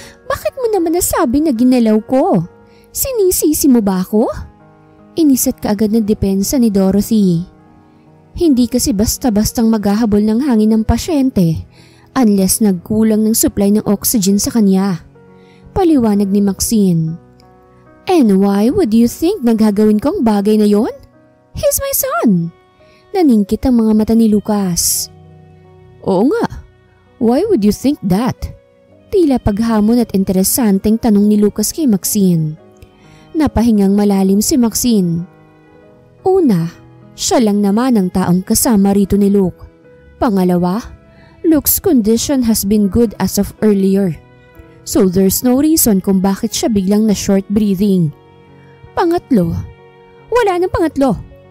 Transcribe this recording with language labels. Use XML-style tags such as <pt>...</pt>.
<tl>Bakit mo naman nasabi na ginalaw ko? Sinisisi mo ba ako? Inis at kaagad na depensa ni Dorothy. Hindi kasi basta-bastang maghahabol ng hangin ng pasyente unless nagkulang ng supply ng oxygen sa kanya. Paliwanag ni Maxine.</tl> <en>And why would you think</en> <tl>naghagawin kong bagay na yon?</tl> <en>He's my son.</en> <tl>Naningkit ang mga mata ni Lucas. Oo nga.</tl> <en>Why would you think that?</en> <tl>Tila paghamon at interesanteng tanong ni Lucas kay Maxine. Napahingang malalim si Maxine. Una, siya lang naman ang taong kasama rito ni Luke. Pangalawa,</tl> <en>Luke's condition has been good as of earlier. So there's no reason</en> <tl>kung bakit siya biglang na short breathing. Pangatlo, wala nang pangatlo.</tl>